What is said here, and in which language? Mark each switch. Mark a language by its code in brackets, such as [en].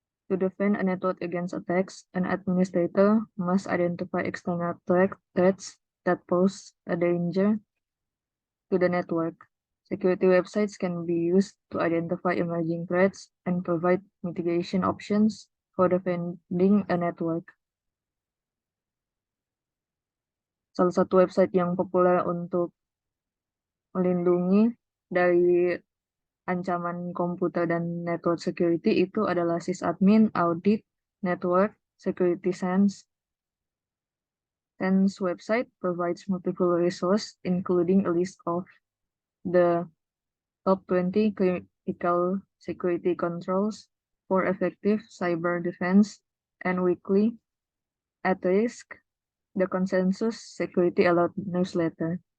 [en] To defend a network against attacks, an administrator must identify external threats that pose a danger to the network. Security websites can be used to identify emerging threats and provide mitigation options for defending a network. [id] Salah satu website yang populer untuk melindungi dari ancaman komputer dan network security itu adalah sysadmin, audit, network, security sense. [en] SANS website provides multiple resources, including a list of the top 20 critical security controls for effective cyber defense and weekly at risk, the Consensus Security Alert newsletter.